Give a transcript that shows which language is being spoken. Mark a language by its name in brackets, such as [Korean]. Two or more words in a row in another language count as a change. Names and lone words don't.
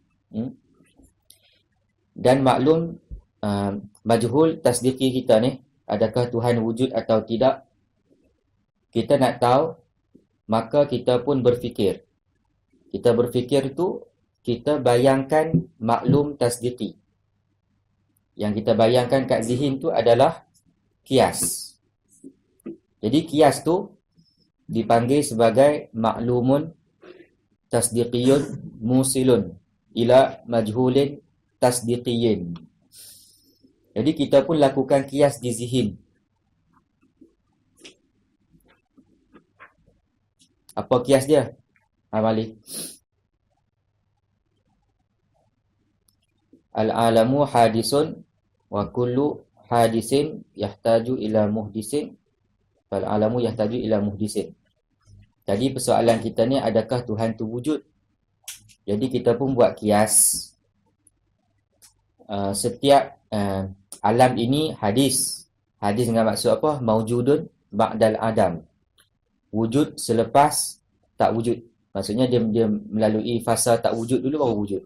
[Malay] Dan maklum, [Arabic] مجهول تصديقي [Malay] kita ni, adakah Tuhan wujud atau tidak, kita nak tahu, maka kita pun berfikir. Kita berfikir tu, kita bayangkan [Arabic] معلوم تصديقي. [Malay] Yang kita bayangkan kat zihin tu adalah kias. Jadi kias tu dipanggil sebagai [Arabic] معلوم تصديقي موصل إلى مجهول تصديقي. [Malay] Jadi kita pun lakukan kias di zihin. Apa kias dia? Amali. [Arabic] العالم حادث وكل حادث يحتاج إلى محدث. العالم يحتاج إلى محدث. [Malay] Jadi persoalan kita ni, adakah Tuhan tu wujud? Jadi kita pun buat kias. Setiap alam ini hadis. Hadis dengan maksud apa? [Arabic] موجود بعد العدم. [Malay] Wujud selepas tak wujud. Maksudnya dia melalui fasa tak wujud dulu baru wujud.